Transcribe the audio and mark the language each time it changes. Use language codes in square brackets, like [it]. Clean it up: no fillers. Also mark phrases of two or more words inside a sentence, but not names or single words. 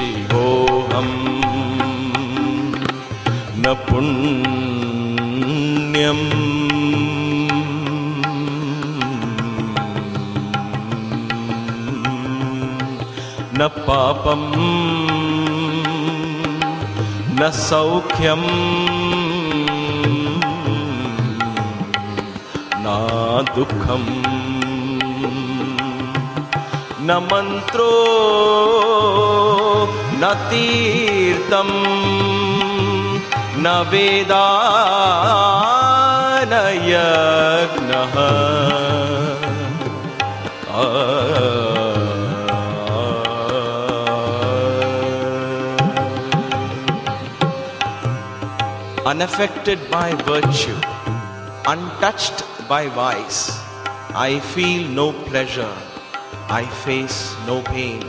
[sa] शिवोऽहं न पुण्य पुण्यं न पापं न सौख्यं न दुःखं न मन्त्रो न तीर्थं न वेदा न यज्ञाः [en] unaffected by virtue, untouched by vice, I feel no pleasure, I face no pain.